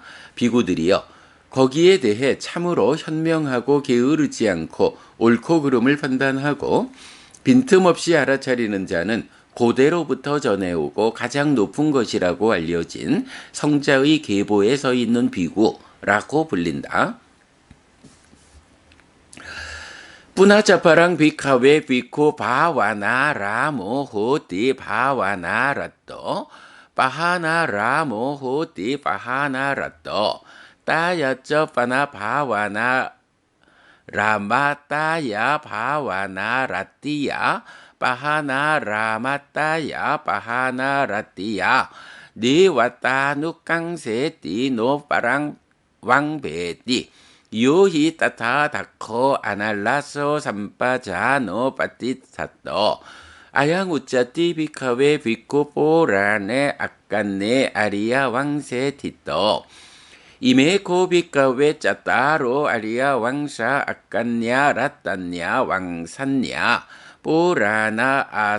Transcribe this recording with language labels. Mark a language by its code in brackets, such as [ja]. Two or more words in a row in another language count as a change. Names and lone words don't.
[ko] 비구들이여, 거기에 대해 참으로 현명하고 게으르지 않고 옳고 그름을 판단하고 빈틈없이 알아차리는 자는 고대로부터 전해오고 가장 높은 것이라고 알려진 성자의 계보에 서 있는 비구라고 불린다. [pi] Punacaparang bhikkave bhikkhu bhavanaramo hoti bhavanarato pahanaramo hoti pahanarato tayaca pana bhavana rāmatāya bhāvanā ratiyā pahāna rāmatāya pahāna ratiyā nivāta nukkaṃseti noparaṃ vambheti yo hi tattha dakkho analaso sampajāno patissato ayaṃ vuccati bhikkhave bhikkhuporāṇe aggaññe ariya vaṃse ṭhito ime kho bhikkhave cattāro ariya vaṃsā aggaññā rattaññā vaṃsaññā porāṇā